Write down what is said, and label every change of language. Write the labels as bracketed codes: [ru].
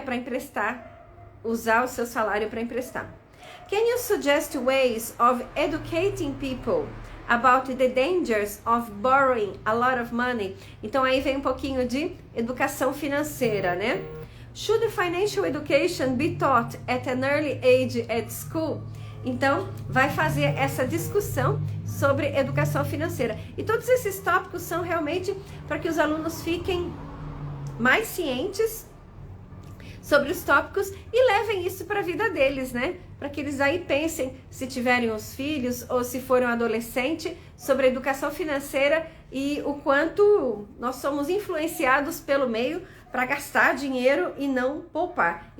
[pt] Para emprestar, usar o seu salário para emprestar. [en] Can you suggest ways of educating people about the dangers of borrowing a lot of money? [pt] Então aí vem um pouquinho de educação financeira, né? [en] Should financial education be taught at an early age at school? [pt] Então vai fazer essa discussão sobre educação financeira. E todos esses tópicos são realmente para que os alunos fiquem mais cientes sobre os tópicos e levem isso para a vida deles, né? Para que eles aí pensem, se tiverem os filhos ou se forem um adolescente, sobre a educação financeira e o quanto nós somos influenciados pelo meio para gastar dinheiro e não poupar.